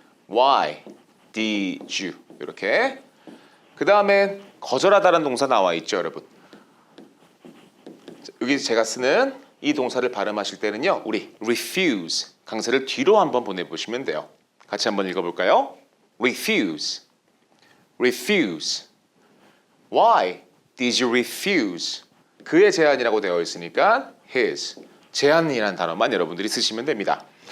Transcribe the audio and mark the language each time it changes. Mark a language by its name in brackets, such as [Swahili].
[English] Why did you? [Korean] 이렇게 그 다음에 거절하다라는 동사 나와 있죠 여러분. 여기 제가 쓰는 이 동사를 발음하실 때는요. 우리 refuse 강세를 뒤로 한번 보내보시면 돼요. 같이 한번 읽어볼까요? [English] refuse refuse Why did you refuse? [Korean] 그의 제안이라고 되어 있으니까 his 제안이라는 단어만 여러분들이 쓰시면 됩니다.